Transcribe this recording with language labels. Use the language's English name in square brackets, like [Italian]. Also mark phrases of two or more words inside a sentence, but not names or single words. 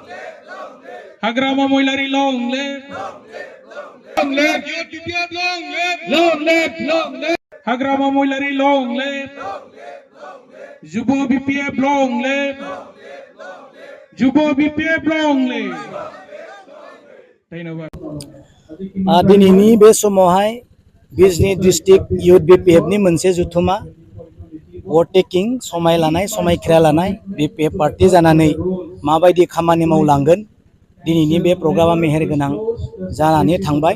[English] Hagrama Moilari long live. Long live. UPPF long live. Long live. Long live. Hagrama Moilari long live. Jubo BPF long live. Jubo BPF long live. [Bodo] धन्यवाद। दिनैनि बे समावहाय बिजनी [English] district youth [Bodo] बीपीएफ नि मोनसे जुथुमा वोटेकिं समाय लानाय समायखिरा लानाय बीपीएफ पार्टी जानानै माबायदि खामानि मावलांगोन दिनैनि बे प्रग्रामा मेहेरगोनां जानानै थांबाय।